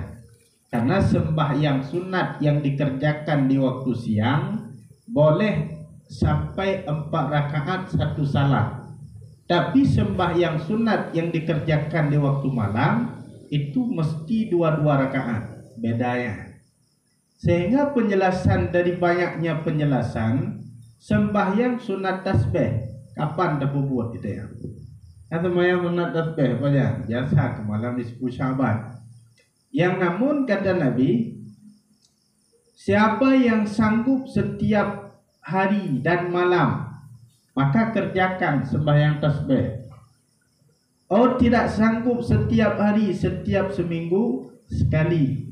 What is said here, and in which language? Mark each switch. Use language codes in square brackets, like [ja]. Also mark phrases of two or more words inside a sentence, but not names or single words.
[ms] Karena sembahyang sunat yang dikerjakan di waktu siang boleh sampai 4 rakaat 1 salam. Tapi sembahyang sunat yang dikerjakan di waktu malam itu mesti 2 rakaat. Bedanya. Sehingga penjelasan dari banyaknya penjelasan, sembahyang sunat tasbih kapan dah buat kita ya? Atau sembahyang sunat tasbih apa ya? Biasa ke malam di 10 Syaban. Yang namun kata Nabi, siapa yang sanggup setiap hari dan malam, maka kerjakan sembahyang tasbih. Tidak sanggup setiap hari, setiap seminggu sekali.